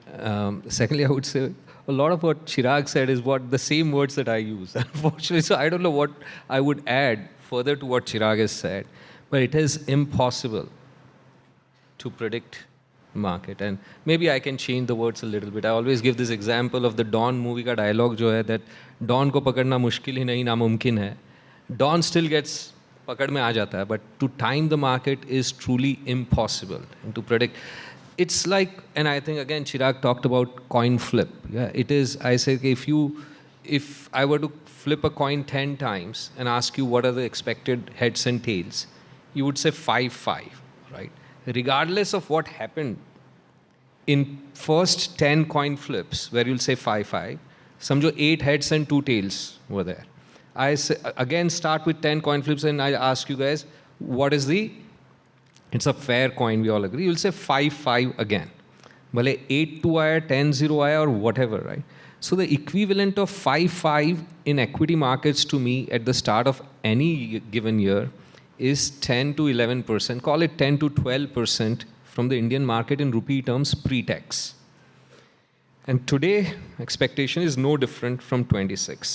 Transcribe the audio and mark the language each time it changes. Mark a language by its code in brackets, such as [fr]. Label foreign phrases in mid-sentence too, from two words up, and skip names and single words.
[en] Secondly, I would say a lot of what Chirag said is the same words that I use, unfortunately. So I don't know what I would add further to what Chirag has said. But it is impossible to predict market. And maybe I can change the words a little bit. I always give this example of the Dawn movie [hi] ka dialogue jo hai, [en] that [hi] Dawn को पकड़ना मुश्किल ही नहीं, नामुमकिन है. [en] Dawn still gets [hi] पकड़ में आ जाता है, [en] but to time the market is truly impossible. And to predict, it's like, and I think again Chirag talked about coin flip. Yeah, it is. I say if if I were to flip a coin 10 times and ask you what are the expected heads and tails, you would say 5-5, right? Regardless of what happened in first 10 coin flips, where you'll say 5-5, समझो 8 heads and 2 tails were there. I say, again start with 10 coin flips and I ask you guys, what is it's a fair coin, we all agree. You'll say 5-5 again. [hi] भले 8-2 आया, 10-0 आया [en] or whatever, right? So the equivalent of 5-5 in equity markets to me at the start of any given year is 10 to 11%, call it 10 to 12% from the Indian market in rupee terms pre-tax. And today, expectation is no different from 26.